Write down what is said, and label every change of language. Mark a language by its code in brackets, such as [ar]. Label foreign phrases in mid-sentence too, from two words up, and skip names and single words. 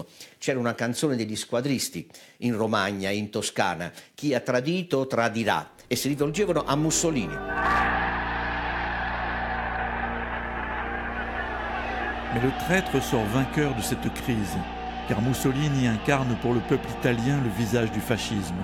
[it] C'era una canzone degli squadristi in Romagna, in Toscana: chi ha tradito tradirà, e si rivolgevano a Mussolini. [fr] Mais le traître sort vainqueur de cette crise, car Mussolini incarne pour le peuple italien le visage du fascisme.